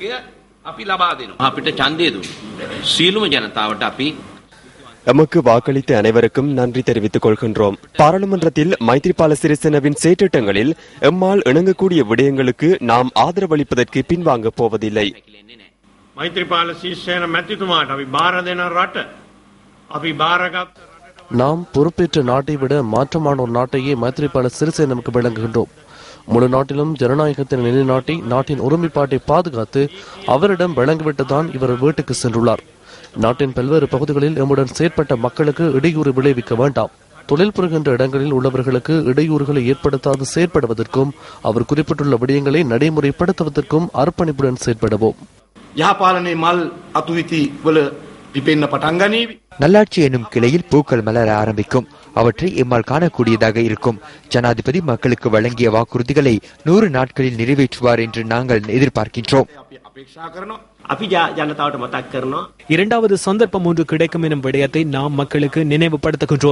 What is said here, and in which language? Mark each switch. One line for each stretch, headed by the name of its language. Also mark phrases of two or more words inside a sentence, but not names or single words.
Tamil: எமக்கு வாக்களித்த அனைவருக்கும் நன்றி தெரிவித்துக் கொள்கின்றோம். பாராளுமன்றத்தில் மைத்ரிபால சிறிசேனவின் செயற்றிட்டங்களில் எம்மால் இணங்கக்கூடிய விடயங்களுக்கு நாம் ஆதரவளிப்பதற்கு பின்வாங்கப் போவதில்லை.
Sinhala: மைத்ரிபால சிறிசேன මැතිතුමාට අපි බාර දෙන රට අපි බාරගත්
Tamil: நாம் பொறுப்பேற்ற நாட்டை விட மாற்றமான ஒரு நாட்டையே மைத்ரிபால சிறிசேனவுக்கு வழங்குகின்றோம். முழு நாட்டிலும் ஜனநாயகத்தின் நிலைநாட்டி நாட்டின் ஒருமைப்பாட்டை பாதுகாத்து அவரிடம் வழங்கிவிட்டுதான் இவர் வீட்டுக்கு சென்றுள்ளார். நாட்டின் பல்வேறு பகுதிகளில் எம்முடன் செயற்பட்ட மக்களுக்கு இடையூறு விளைவிக்க வேண்டாம். தொழில் புரிகின்ற இடங்களில் உள்ளவர்களுக்கு இடையூறுகளை ஏற்படுத்தாது செயற்படுவதற்கும் அவர் குறிப்பிட்டுள்ள விடயங்களை நடைமுறைப்படுத்துவதற்கும் அர்ப்பணிப்புடன் செயற்படுவோம்.
Sinhala: යහපාලනේ මල් අතුවිති වල පිපෙන්න පටන් ගනීවි.
Tamil: நல்லாட்சி என்னும் கிளையில் பூக்கள் மலர ஆரம்பிக்கும். அவற்றை எம்மால் காணக்கூடியதாக இருக்கும். ஜனாதிபதி மக்களுக்கு வழங்கிய வாக்குறுதிகளை 100 நாட்களில் நிறைவேற்றுவார் என்று நாங்கள் எதிர்பார்க்கின்றோம். இரண்டாவது சந்தர்ப்பம் ஒன்று கிடைக்கும் எனும் விடயத்தை நாம் மக்களுக்கு நினைவுபடுத்துகின்றோம்.